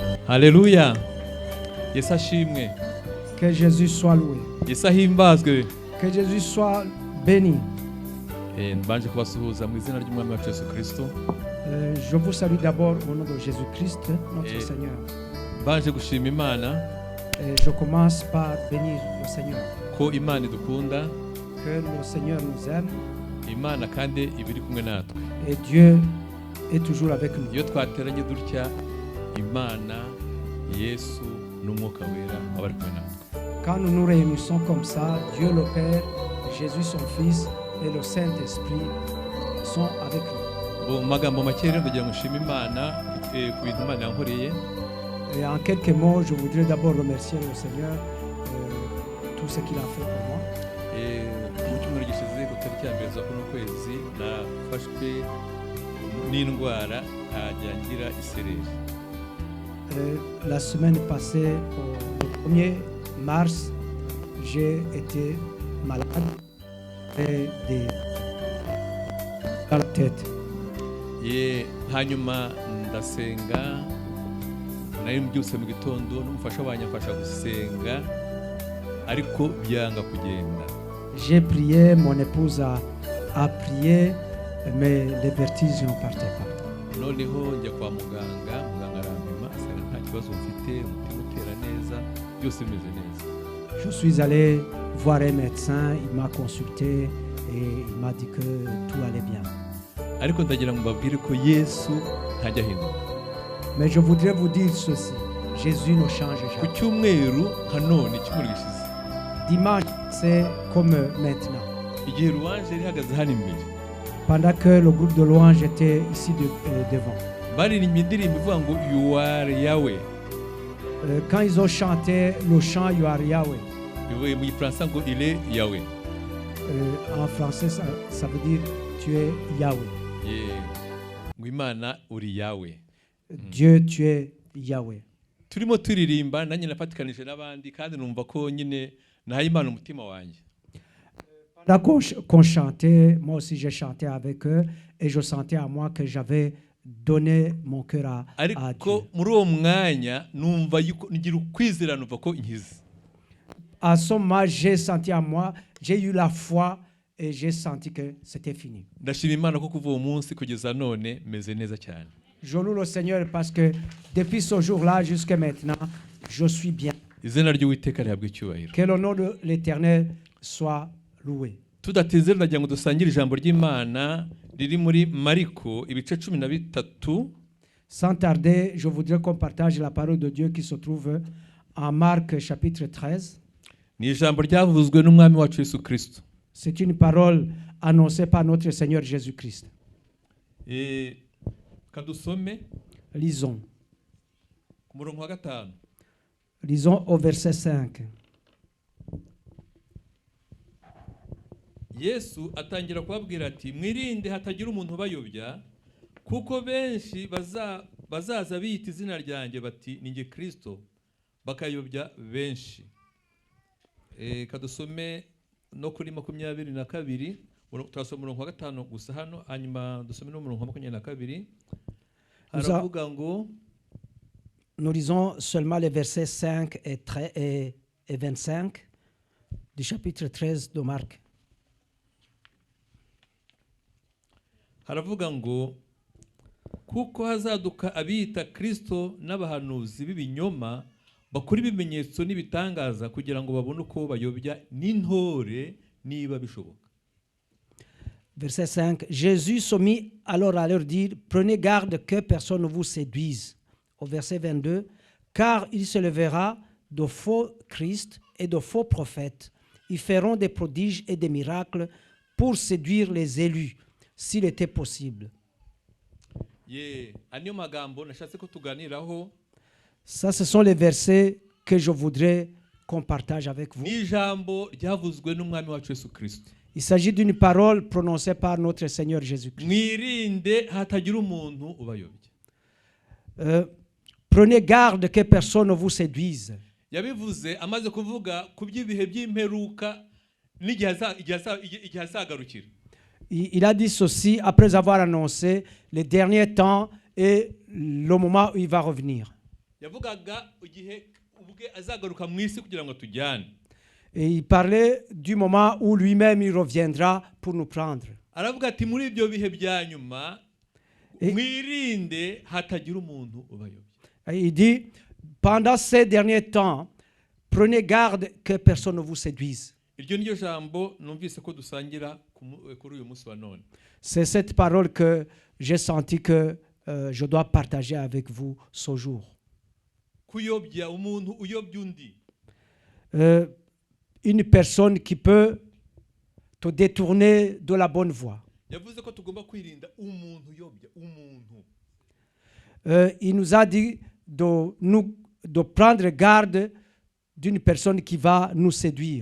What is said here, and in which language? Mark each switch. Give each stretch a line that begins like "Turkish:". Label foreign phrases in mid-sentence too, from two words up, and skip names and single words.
Kinyarwanda: Haleluya. Yesu ashimwe.
French: Que Jésus soit loué.
Kinyarwanda: Yesu ahimbazwe.
French: Que Jésus soit béni.
Kinyarwanda: Mbanje kubasuhuza mu izina ry'Umwami wacu Yesu Kristo.
French: Je vous salue d'abord au nom de Jésus-Christ, notre Seigneur.
Kinyarwanda: Mbanje gushima Imana.
French: Je commence par bénir le Seigneur.
Kinyarwanda: Ko Imana idukunda.
French: Que le Seigneur nous aime.
Kinyarwanda: Imana kandi ibiri kumwe natwe.
French: Et Dieu est toujours avec nous.
Kinyarwanda: Iyo twateranye dutya Imana, Yesu n'Umwuka Wera abari kumwe natwe.
French: Quand nous nous réunissons comme ça, Dieu le Père, Jésus son Fils et le Saint-Esprit sont avec nous.
Kinyarwanda: Mu magambo make rero ndagira ngo nshime Imana ku bintu Imana yankoreye.
French: Et en quelques mots, je voudrais d'abord remercier le Seigneur tout ce qu'il a fait pour moi.
Kinyarwanda: Mu cyumweru gishize ku tariki ya mbere za kuno kwezi nafashwe n'indwara nkajya ngira isereri.
French: La semaine passée, au 1er mars, j'ai été malade et dans la tête.
Kinyarwanda: Hanyuma ndasenga nari mbyutse mu gitondo n'umufasha wanjye amfasha gusenga ariko byanga kugenda.
French: J'ai prié, mon épouse a prié, mais les vertiges ne partaient pas.
Kinyarwanda: Noneho njya kwa muganga arampima asanga nta kibazo mfite, umutima utera neza, byose bimeze neza.
French: Je suis allé voir un médecin, il m'a consulté et il m'a dit que tout allait bien.
Kinyarwanda: Ariko ndagira ngo mbabwire ko Yesu ntajya ahinduka.
French: Mais je voudrais vous dire ceci, Jésus ne change
Kinyarwanda: Ku
French: jamais.
Kinyarwanda: cyumweru none icyumweru gishize
French: Dimanche, c'est comme maintenant.
Kinyarwanda: igihe ruwanje rihagaze hano imbere
French: Pendant que le groupe de louanges était ici devant.
Kinyarwanda: baririmbye indirimbo ivuga ngo
English: You are Yahweh.
French: Quand ils ont chanté le chant
English: You are Yahweh,
Kinyarwanda: Bivuye mu gifaransa ngo
French: Il est Yahweh. en français ça veut dire tu es Yahweh.
Kinyarwanda: Ngo Imana uri Yahweh.
French: Dieu, tu es Yahweh.
Kinyarwanda: Turimo turirimba nanjye nafatikanije n'abandi kandi numva ko nyine nahaye Imana umutima wanjye.
French: Pendant qu'on chantait, moi aussi j'ai chanté avec eux et je sentais à moi que j'avais donné mon cœur à Dieu.
Kinyarwanda: Ariko muri uwo mwanya numva ngira ukwizera numva ko inkize.
French: À ce moment, j'ai senti à moi, j'ai eu la foi et j'ai senti que c'était fini.
Kinyarwanda: Ndashima Imana ko kuva uwo munsi kugeza none meze neza cyane.
French: Je loue le Seigneur parce que depuis ce jour-là jusqu'à maintenant, je suis bien.
Kinyarwanda: Izina ry'Uwiteka rihabwe icyubahiro.
French: Que le nom de l'Éternel soit loué.
Kinyarwanda: Tudateze ndagira ngo dusangire ijambo ry'Imana riri muri Mariko ibice 13.
French: Sans tarder, je voudrais qu'on partage la parole de Dieu qui se trouve en Marc chapitre 13.
Kinyarwanda: Ni ijambo ryavuzwe n'Umwami wacu Yesu Kristo.
French: C'est une parole annoncée par notre Seigneur Jésus-Christ.
Kinyarwanda: Kadusome
French: Lisons.
Kinyarwanda: ku murongo wa 5.
French: Lisons au verset 5.
Kinyarwanda: Yesu atangira kubabwira ati mwirinde hatagira umuntu bayobya kuko benshi bazaza biyita izina ryanjye bati ninjye Kristo bakayobya benshi. Kadusome no kuri 22 turasoma umurongo wa 5 gusa hano hanyuma dusome no umurongo wa 22. Haravuga ngo
French: Nous lisons seulement les versets 5 et 25 du chapitre 13 de Marc.
Kinyarwanda: haravuga ngo kuko hazaduka abiyita Kristo n'abahanuzi b'ibinyoma bakora ibimenyetso n'ibitangaza kugira ngo babone uko bayobya n'intore niba bishoboka.
French: Verset 5. Jésus se mit alors à leur dire, prenez garde que personne ne vous séduise. Au verset 22, car il se lèvera de faux Christ et de faux prophètes. Ils feront des prodiges et des miracles pour séduire les élus, s'il était possible.
Kinyarwanda: Aniyo magambo nashatse ko tuganiraho.
French: Ça, ce sont les versets que je voudrais qu'on partage avec vous.
Kinyarwanda: Ni ijambo ryavuzwe n'Umwami wacu Yesu Kristo.
French: Il s'agit d'une parole prononcée par notre Seigneur Jésus-Christ.
Kinyarwanda: Mwirinde hatagira umuntu ubayobya.
French: Prenez garde que personne ne vous séduise.
Kinyarwanda: Yabivuze amaze kuvuga ku by'ibihe by'imperuka n'igihe azagarukira.
French: Il a dit ceci après avoir annoncé les derniers temps et le moment où il va revenir.
Kinyarwanda: yavugaga igihe ubwe azagaruka mu isi kugira ngo tujyane.
French: Et il parlait du moment où lui-même il reviendra pour nous prendre.
Kinyarwanda: Aravuga ati muri ibyo bihe bya nyuma mwirinde hatagira umuntu ubayobya.
French: Et il dit, pendant ces derniers temps, prenez garde que personne ne vous séduise.
Kinyarwanda: Iryo niryo jambo numvise ko dusangira kuri uyu munsi wa none.
French: C'est cette parole que j'ai senti que je dois partager avec vous ce jour.
Kinyarwanda: Kuyobya umuntu uyobya undi.
French: Une personne qui peut te détourner de la bonne voie.
Kinyarwanda: Yavuze ko tugomba kwirinda umuntu uyobya umuntu.
French: Il nous a dit de prendre garde d'une personne qui va nous séduire.